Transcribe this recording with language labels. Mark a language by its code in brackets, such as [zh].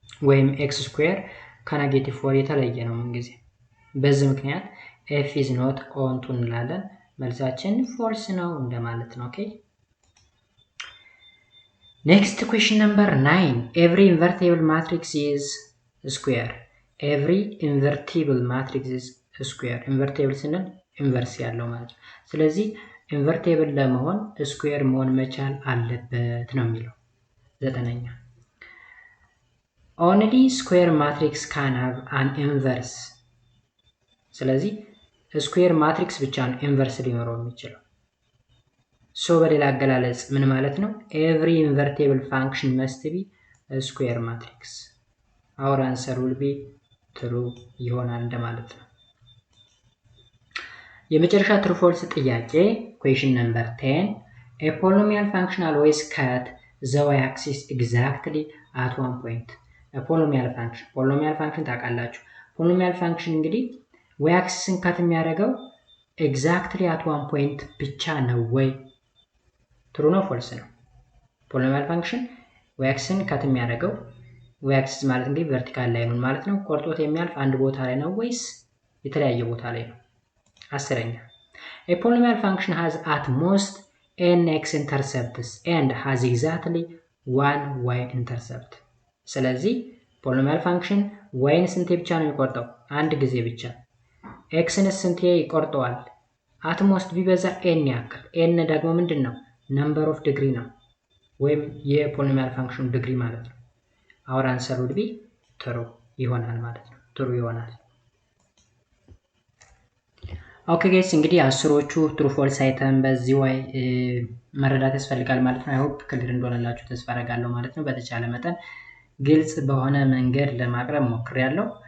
[am] ወይም x ስኩዌር ከ-4 የተለየ ነው ምንጊዜ። በዚህ ምክንያት [en] f is not onto [am] እንላለን። መልሳችን ፎልስ ነው እንደማለት ነው። ኦኬ [en] next question number 9 every invertible matrix is square. every invertible matrix is square. [am] invertible ስንል ኢንቨርስ ያለው ማለት ነው። ስለዚህ ኢንቨርቲብል ለመሆን ስኩዌር መሆን መቻል አለበት ነው የሚለው። 9ኛ [en] only square matrix can have an inverse. [am] ስለዚህ ስኩዌር ማትሪክስ ብቻ ነው ኢንቨርስ ሊኖረው የሚችለው። ሶ በሌላ አገላለጽ ምን ማለት ነው? [en] every invertible function must be a square matrix. our answer will be true [am] ይሆናል እንደማለት ነው። የመጨረሻ [en] true false ጥያቄ question number 10 a polynomial function always cut the y-axis exactly at one point. a polynomial function [am] ታውቃላችሁ። [en] polynomial function እንግዲህ y-axisን ካት የሚያደርገው exactly at one point [am] ብቻ ነው ወይ? [en] true ነው false ነው? [am] polynomial function y-axisን ካት የሚያደርገው y-axis ማለት እንግዲህ vertical ላይኑን ማለት ነው ቆርጦት የሚያልፍ አንድ ቦታ ላይ ነው ወይስ የተለያየ ቦታ ላይ ነው? [en] 10ኛ a polynomial function has at most n x intercepts and has exactly one y intercept. [am] ስለዚህ polynomial function y-ን ስንቴ ብቻ ነው የሚቆርጠው? አንድ ጊዜ ብቻ። x-ን ስንቴ ይቆርጠዋል? [en] at most [am] ቢበዛ n ያክል። n ደግሞ ምንድነው? number of degree ነው ወይም የፖሊኖሚያል ፋንክሽን ዲግሪ ማለት ነው። [en] our answer would be true [am] ይሆናል ማለት ነው። true ይሆናል። ኦኬ ጋይስ እንግዲህ አስሮቹ true false አይተን በዚህ ወይ መረዳት ያስፈልጋል ማለት ነው። [en] አይ ሆፕ ክሊር [am] እንደሆነላችሁ ተስፋ አደርጋለሁ ማለት ነው። በተቻለ መጠን ግልጽ በሆነ መንገድ ለማቅረብ ሞክሬያለሁ።